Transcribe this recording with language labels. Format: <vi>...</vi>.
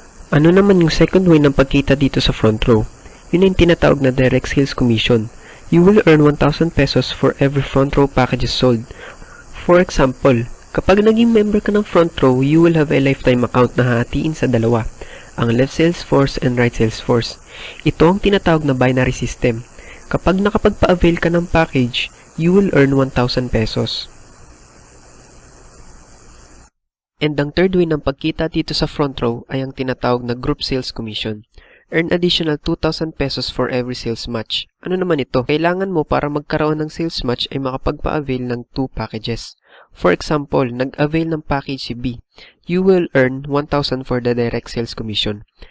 <tl>Ano naman yung second way ng pagkita dito sa front row? Yun yung tinatawag na direct sales commission.</tl> <en>You will earn 1,000 pesos for every front row packages sold. For example,</en> <tl>kapag naging</tl> <en>member</en> <tl>ka ng</tl> <en>front row, you will have a lifetime account</en> <tl>na hahatiin sa dalawa, ang</tl> <en>left sales force and right sales force.</en> <tl>Ito ang tinatawag na binary system. Kapag nakapagpa-avail ka ng package,</tl> <en>you will earn 1,000 pesos.</en> <tl>And ang third way ng pagkita dito sa front row ay ang tinatawag na group sales commission.</tl> <en>Earn additional 2,000 pesos for every sales match.</en> <tl>Ano naman ito? Kailangan mo para magkaroon ng sales match ay makapagpa-avail ng 2 packages.</tl> <en>For example,</en> <tl>nag-avail ng package si B.</tl> <en>You will earn 1,000 for the direct sales commission.</en>